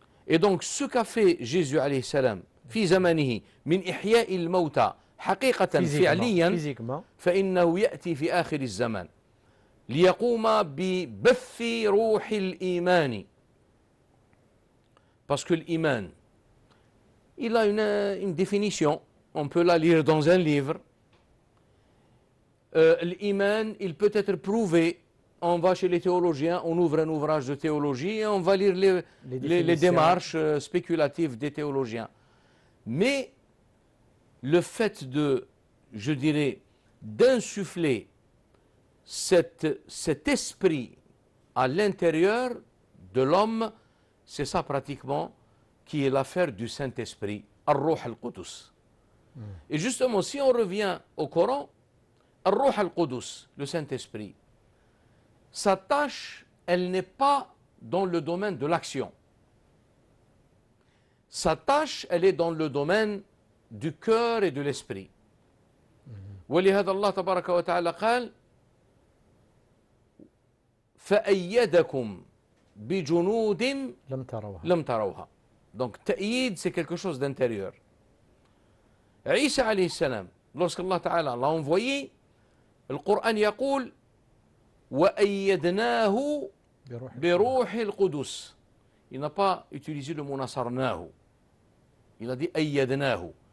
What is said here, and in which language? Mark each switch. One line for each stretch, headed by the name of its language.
French: Et donc ce qu'a fait Jésus alayhi salam
Arabic: في زمنه من إحياء الموتى حقيقة فعليا فإنه يأتي في آخر الزمان ليقوم ببث روح الإيمان.
French: Parce que l'iman, il a une définition, on peut la lire dans un livre. L'iman, il peut être prouvé. On va chez les théologiens, on ouvre un ouvrage de théologie et on va lire les démarches spéculatives des théologiens. Mais le fait de, je dirais, d'insuffler cet esprit à l'intérieur de l'homme, c'est ça pratiquement qui est l'affaire du Saint-Esprit, Ar-Ruh al-Qudus. Et justement, si on revient au Coran, Ar-Ruh al-Qudus, le Saint-Esprit, sa tâche, elle n'est pas dans le domaine de l'action. Sa tâche, elle est dans le domaine du cœur et de l'esprit.
Arabic: ولهذا الله تبارك وتعالى قال فأيدكم بجنود لم تروها.
French: Donc ta'yid, c'est quelque chose d'intérieur. Isa alayhi salam, lorsqu'Allah Ta'ala l'a envoyé, le Coran
Arabic: يقول وأيدناه بروح القدس.
French: Il n'a pas utilisé le mot nasarnahu. Il a dit ayyadnahu.